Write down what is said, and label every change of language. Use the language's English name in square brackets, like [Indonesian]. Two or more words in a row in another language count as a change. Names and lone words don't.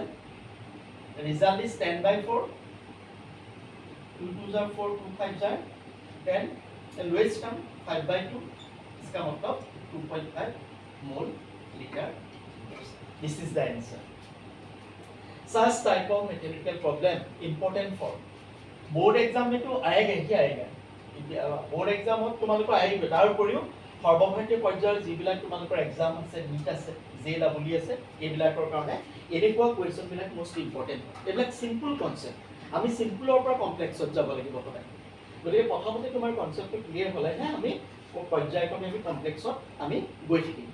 [English] The result is 10 by 4. 2 2s are 4, 2 5s are 10. The lowest term 5 by 2 is come out of 2.5 mole liter. This is the answer. Such type of mathematical problem important for [Hindi] बोर्ड एग्जाम में तो आएगा ही आएगा बोर्ड एग्जाम तुम्हारे आएगा [Assamese] তাৰ উপৰিও সর্বভাৰতীয় পৰ্যায়ৰ যিবিলাক তোমালোকৰ এক্সাম আছে নিট আছে জেডব্লিউ আছে এইবিলাকৰ কাৰণে এনেকুৱা কোৱেশ্চন বিলাক [English] most important [Assamese] এইবিলাক [English] simple concept [Assamese] আমি সিম্পলৰ পৰা কমপ্লেক্সত যাব লাগিব সদায় গতিকে প্ৰথমতে তোমাৰ কনসেপ্টটো ক্লিয়াৰ হ'লে হে আমি পৰ্যায়ক্ৰমে আমি কমপ্লেক্সত আমি গৈ থাকিম